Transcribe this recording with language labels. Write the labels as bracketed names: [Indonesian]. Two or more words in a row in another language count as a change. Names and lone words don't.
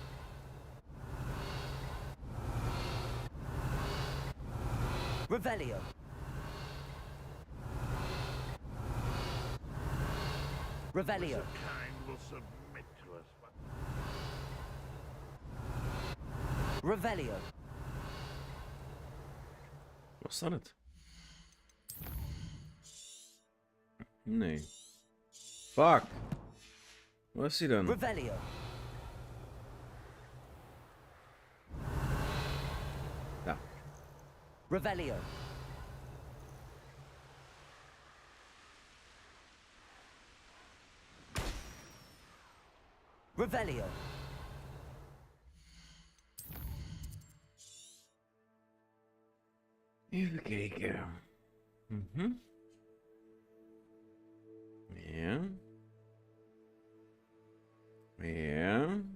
[Dutch] Revelio. Revelio. [English] Kind will submit to us. [Dutch] Revelio. Was dat het? Nee. Fuck. Waar is hij dan? Revelio. Ja. Revelio. Revelio. Even kijken. Mhm. Ja. Ja.